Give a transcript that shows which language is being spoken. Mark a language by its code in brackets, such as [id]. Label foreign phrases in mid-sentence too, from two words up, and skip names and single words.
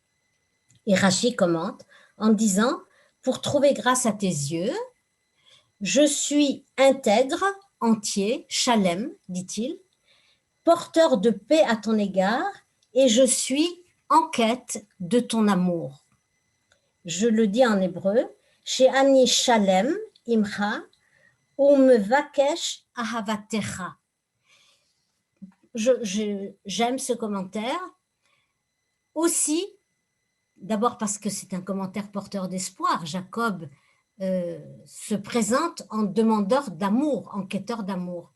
[fr] Et Rachi commente en disant, pour trouver grâce à tes yeux, je suis intègre, entier, shalem, dit-il, porteur de paix à ton égard, et je suis en quête de ton amour. Je le dis en hébreu, [he] She'ani shalem imcha, umevakesh ahavatecha. [fr] J'aime ce commentaire, aussi, d'abord parce que c'est un commentaire porteur d'espoir. Jacob se présente en demandeur d'amour, en quêteur d'amour.